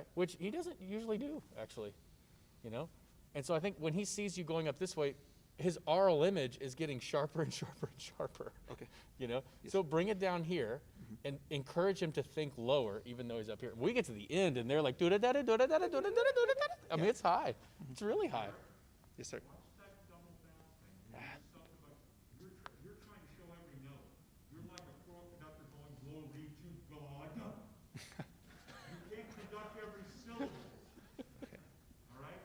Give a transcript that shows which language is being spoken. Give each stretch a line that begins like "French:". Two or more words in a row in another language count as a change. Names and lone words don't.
English: Which he doesn't usually do, actually. You know? And so I think when he sees you going up this way, his aural image is getting sharper and sharper and sharper. Okay. You know? Yes. So bring it down here and encourage him to think lower, even though he's up here. We get to the end and they're like, do-da-da-da, do-da-da-da, do-da-da-da, do-da-da-da. I mean, it's high. It's really high. Yes, sir. That double bounce thing, something like you're trying to show every note. You're like a pro conductor going glory to God. You can't conduct every syllable. Okay. All right?